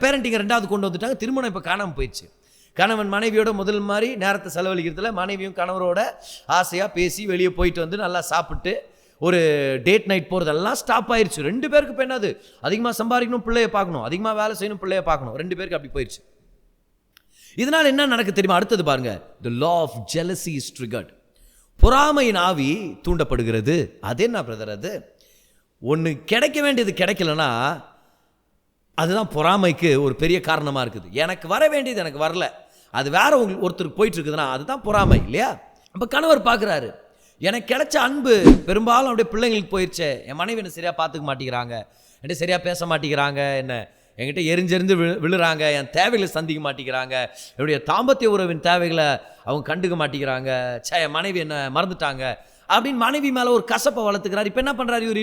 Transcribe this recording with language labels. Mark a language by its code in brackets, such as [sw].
[ta] பேரண்டிங்கை ரெண்டாவது கொண்டு வந்துட்டாங்க. திருமணம் இப்போ காணாமல் போயிடுச்சு. கணவன் மனைவியோட முதல் மாதிரி நேரத்தை செலவழிக்கிறதுல மனைவியும் கணவரோட ஆசையாக பேசி வெளியே போயிட்டு வந்து நல்லா சாப்பிட்டு ஒரு டேட் நைட் போகிறதெல்லாம் ஸ்டாப் ஆயிடுச்சு. ரெண்டு பேருக்கு இப்போ என்னது? அதிகமாக சம்பாதிக்கணும், பிள்ளையை பார்க்கணும், அதிகமாக வேலை செய்யணும், பிள்ளையை பார்க்கணும், ரெண்டு பேருக்கு அப்படி போயிடுச்சு. இதனால் என்ன நடக்கு தெரியுமா? அடுத்தது பாருங்க. [en] The law of jealousy is triggered. [ta] பொறாமையின் ஆவி தூண்டப்படுகிறது. அது என்ன பிரதர்? அது ஒன்று கிடைக்க வேண்டியது கிடைக்கலன்னா அதுதான் பொறாமைக்கு ஒரு பெரிய காரணமாக இருக்குது. எனக்கு வர வேண்டியது எனக்கு வரல, அது வேற ஒருத்தருக்கு போயிட்டு இருக்குதுன்னா அதுதான் பொறாமை, இல்லையா? அப்போ கணவர் பார்க்குறாரு, எனக்கு கிடைச்ச அன்பு பெரும்பாலும் அப்படியே பிள்ளைங்களுக்கு போயிடுச்சு, என் மனைவி என்ன சரியாக பார்த்துக்க மாட்டேங்கிறாங்க, என்கிட்ட சரியாக பேச மாட்டேங்கிறாங்க, என்ன என்கிட்ட எரிஞ்செறிஞ்சு விழுறாங்க, என் தேவைகளை சந்திக்க மாட்டேங்கிறாங்க, என்னுடைய தாம்பத்திய உறவின் தேவைகளை அவங்க கண்டுக்க மாட்டேங்கிறாங்க, என் மனைவி என்ன மறந்துட்டாங்க அப்படின்னு மனைவி மேலே ஒரு கசப்பை வளர்த்துக்கிறார். இப்போ என்ன பண்ணுறாரு இவர்?